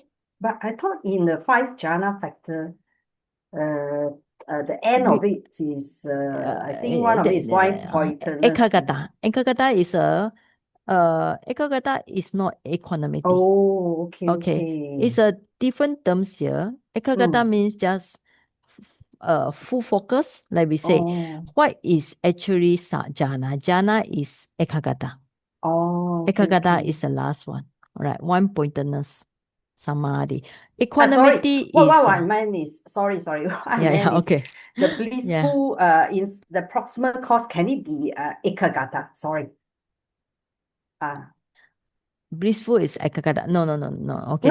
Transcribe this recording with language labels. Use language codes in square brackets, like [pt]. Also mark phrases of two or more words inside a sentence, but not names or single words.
[en] But I thought in the 5 jhana factor, the end of it is, I think one of it is one pointedness. Ekagata is ekagata is not equanimity. Oh, okay, Okay. okay. It's a different terms here. Ekagata means just full focus, like we say. Oh, What is actually jhana? Jhana is ekagata. oh, okay, Ekagata okay. is the last one. All right, one pointedness, samadhi. Sorry, Equanimity what is I meant is, sorry, what I yeah, meant is okay. the blissful, in the proximal cause, can it be ekagata? Sorry. Blissful is ekagata. No. Okay.